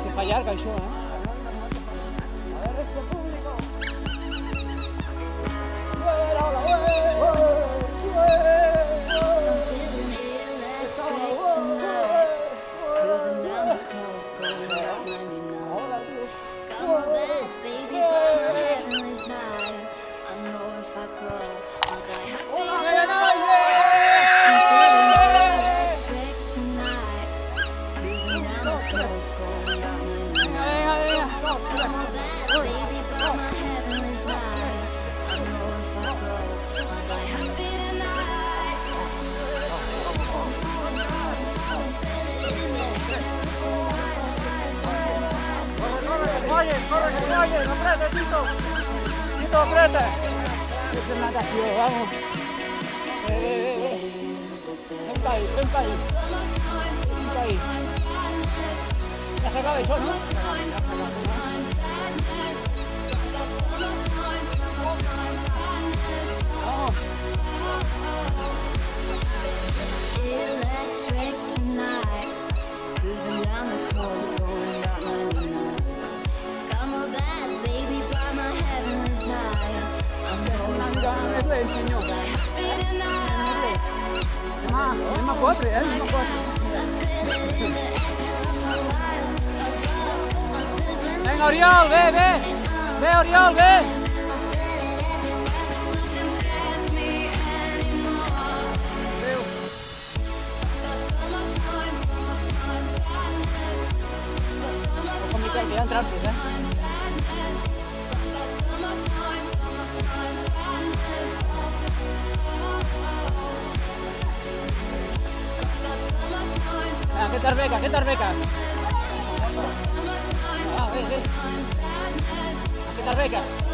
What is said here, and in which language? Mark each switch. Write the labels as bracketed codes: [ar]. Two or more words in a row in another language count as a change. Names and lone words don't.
[ca] llarga, això, eh? [es] A ver este público. [en] I'm feeling electric tonight. Cruising down the coast, going up 99. Got my bad baby by my heavenly side. I know if I go, I'll die happy tonight. I'm feeling electric tonight. Cruising down the coast, going up 99. Got my bad baby by my heavenly side. I know if I go, I'll die happy tonight. [es] Corre, que se oye, no apriete, Tito. Tito, apriete. [ca] És una natació, [es] vamos. Senta ahí, senta ahí. Senta ahí. [ca] Ja s'acaba això, no? [es] Vamos. [en] Electric tonight, cruising down the coast, going up 99. Got my bad baby by my heavenly side. I know [ca] Una [en] if [ca] mica [en] I [ca] més [en] go, [ca] lent, senyor. [en] die happy tonight. [ca] Anem a 4, eh? Anem a 4. [en] I feel it in the air, telephone wires above, I'm sizzling. [ca] Vinga, Oriol, ve, ve. Ve, Oriol, ve. [en] I feel it everywhere, nothing scares me anymore. Summertime, summertime sadness. [ca] Ojo, Miquel, que hi ha trampas, eh? Vinga, què t'arbeca, què t'arbeca? Ah, ve, ve. Què t'arbeca?